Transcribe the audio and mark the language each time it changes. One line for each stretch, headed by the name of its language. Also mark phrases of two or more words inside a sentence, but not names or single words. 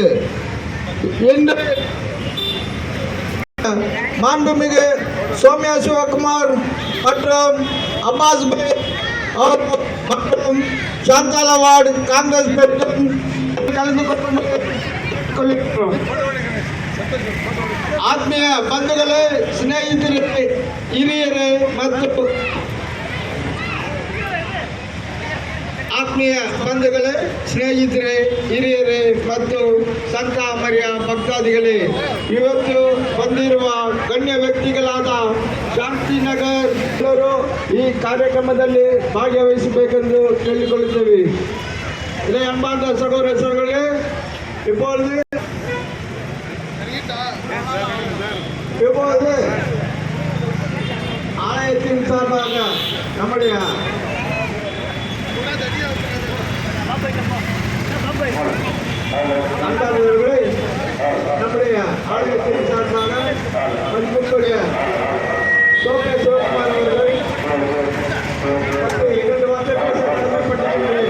Tamil: இன்று மாண்புமிகு சோமியா சிவகுமார் மற்றும் அப்பாஸ் பை மற்றும் சாந்தாலவார்டு காங்கிரஸ் மற்றும் கலந்து கொள்கிறோம்.
Kannada: ಆತ್ಮೀಯ ಬಂಧುಗಳೇ, ಸ್ನೇಹಿತರೇ, ಹಿರಿಯರೇ ಮತ್ತು ಆತ್ಮೀಯ ಬಂಧುಗಳೇ, ಸ್ನೇಹಿತರೇ, ಹಿರಿಯರೇ ಮತ್ತು ಸಂತ ಮರಿಯ ಭಕ್ತಾದಿಗಳೇ, ಇವತ್ತು ಬಂದಿರುವ ಗಣ್ಯ ವ್ಯಕ್ತಿಗಳಾದ ಶಾಂತಿನಗರ್ ಅವರು ಈ ಕಾರ್ಯಕ್ರಮದಲ್ಲಿ ಭಾಗವಹಿಸಬೇಕೆಂದು ಕೇಳಿಕೊಳ್ಳುತ್ತೇವೆ.
Tamil: இதை அன்பார்ந்த சகோதர சகோதரர்களே, இப்பொழுது ஆலயத்தின் சார்பாக நம்முடைய நண்பர்களே, நம்முடைய ஆலயத்தின் சார்பாக மதிப்புக்குரிய சோமியா சிவகுமார் அவர்கள் 2 வார்த்தைகள் கடமைப்பட்டிருக்கிறேன்.